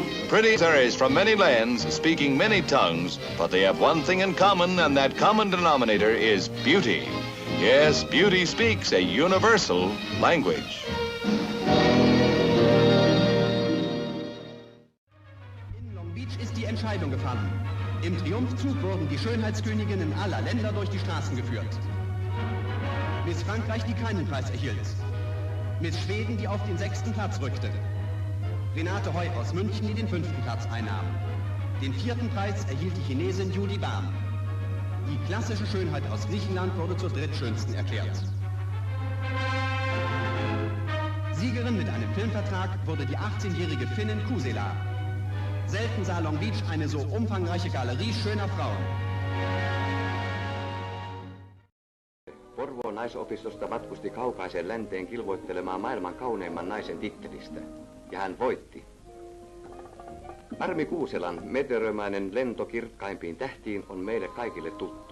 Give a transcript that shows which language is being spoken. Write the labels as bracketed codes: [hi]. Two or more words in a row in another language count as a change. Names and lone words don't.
[en] Pretty fairies from many lands, speaking many tongues, but they have one thing in common, and that common denominator is beauty. Yes, beauty speaks a universal language. [de] In Long Beach ist die Entscheidung gefallen. Im Triumphzug wurden die Schönheitsköniginnen aller Länder durch die Straßen geführt. Miss Frankreich, die keinen Preis erhielt. Miss Schweden, die auf den 6. Platz rückte. Renate Heu aus München, die den 5. Platz einnahm. Den 4. Preis erhielt die Chinesin Julie Bahn. Die klassische Schönheit aus Griechenland wurde zur drittschönsten erklärt. Siegerin mit einem Filmvertrag wurde die 18-jährige Finnin Kuusela. Selten sah Long Beach eine so umfangreiche Galerie schöner Frauen. [fi] Porvoon naisopistosta matkusti kaukaiseen länteen kilvoittelemaan maailman kauneimman naisen tittelistä. Ja hän voitti. Armi Kuuselan meteorömäinen lento kirkkaimpiin tähtiin on meille kaikille tuttu.